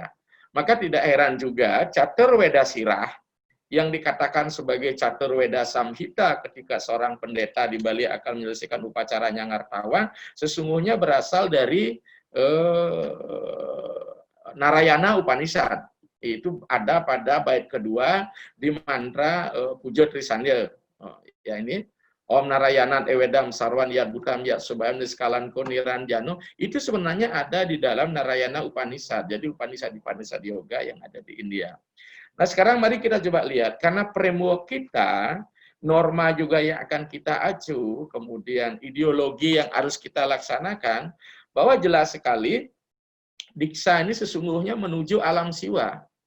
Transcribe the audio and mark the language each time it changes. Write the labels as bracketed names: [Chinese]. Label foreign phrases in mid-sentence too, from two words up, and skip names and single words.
[Indonesian] Maka tidak heran juga Caturveda Sirah yang dikatakan sebagai Caturveda Samhita ketika seorang pendeta di Bali akan menyelesaikan upacaranya Ngartawan, sesungguhnya berasal dari Narayana Upanishad. Itu ada pada bait kedua di mantra Puja Trisandya. Ya, ini [Sanskrit] Om Narayana Ewedam Sarwan Yad Butam Yad Subham Niskalan Koniran Jano, [Indonesian] itu sebenarnya ada di dalam Narayana Upanishad. Jadi Upanishad Yoga yang ada di India. Nah, sekarang mari kita coba lihat, karena framework kita, norma juga yang akan kita acu, kemudian ideologi yang harus kita laksanakan, bahwa jelas sekali diksa ini sesungguhnya menuju alam siwa.